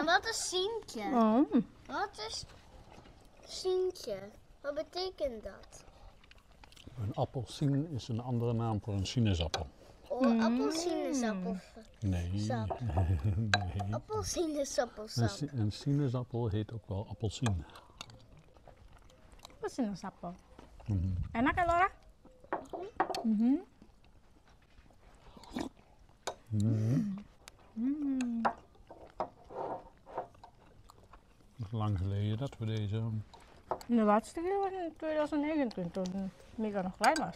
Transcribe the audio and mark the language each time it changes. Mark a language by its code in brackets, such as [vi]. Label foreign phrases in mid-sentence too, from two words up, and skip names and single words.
[nl] wat is sientje? Wat is sientje? Wat betekent dat? Een appelsien is een andere naam voor een sinaasappel. Oh, appelsinesappel. Nee. Sap. Nee. Appelsinesappelsap. Een sinaasappel heet ook wel appelsien. [id] Apa sinaasappel? Enak ya Laura? [nl] Het is lang geleden dat we deze... De laatste keer was in 2019 toen Mika nog klein was.